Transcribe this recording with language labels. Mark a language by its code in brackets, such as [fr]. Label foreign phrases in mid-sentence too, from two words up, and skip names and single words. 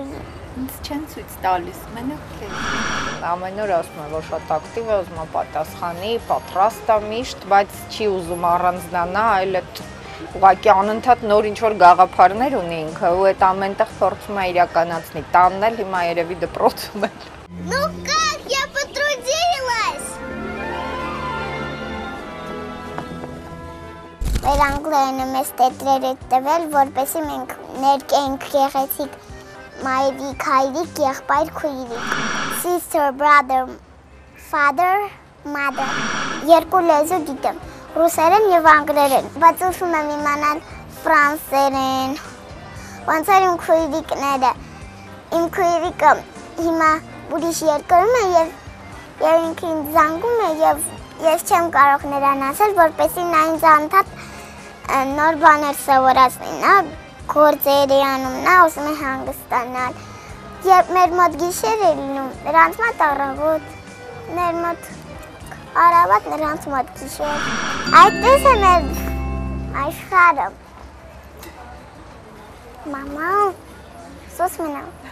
[hy] Ինձ չեն ցույց տալիս, մենակ քեզ։ Ամեն օր ասում եմ, որ շատ ակտիվ է, ուզում է պատասխանի, պատրաստ է միշտ, բայց չի ուզում առանձնանա, այլ այդ ուղղակի անընդհատ նոր ինչ-որ գաղափարներ ունի ինքը, ու այդ ամենտեղ փորձում է իրականացնի, տանն էլ, հիմա երևի դպրոցում էլ։ [ru] Ну как, я потрудилась! [hy] Մեր անգլերենը մեզ տետրեր է տվել, որպեսզի մենք ներկենք գեղեցիկ մայրիկ, հայրիկ, եղբայր, քույրիկ, [en] sister, brother, father, mother։ [hy] Երկու լեզու գիտեմ, ռուսերեն և անգլերեն, բայց ուզում եմ իմանալ ֆրանսերեն։ Ոնց էր իմ քույրիկները, իմ քույրիկը հիմա ուրիշ երկրում է և ինքը ինձ զանգում է և ես չեմ կարող նրան ասել, որպեսզի նա ինձ անընդհատ նոր բաներ սովորացնի, նա գործեր է անում, նա ուզում է հանգստանալ։ Երբ մեր մոտ գիշեր է լինում, նրանց մոտ առավոտ, մեր մոտ առավոտ, նրանց մոտ գիշեր։ Այդպես է մեր աշխարհը։ Մամա, սոս մնամ։